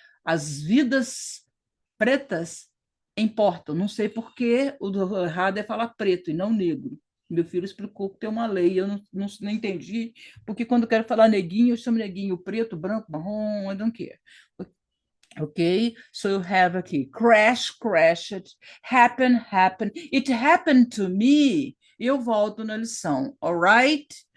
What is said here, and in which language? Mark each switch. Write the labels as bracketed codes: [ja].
[pt] As vidas pretas importam. Não sei por que o errado é falar preto e não negro. Meu filho explicou que tem uma lei, eu não entendi, porque quando eu quero falar neguinho, eu chamo neguinho preto, branco, marrom, [en] I don't care. Ok? So you have aqui, crash, crashed, happen, happened, it happened to me. [pt] Eu volto na lição, [en] all right?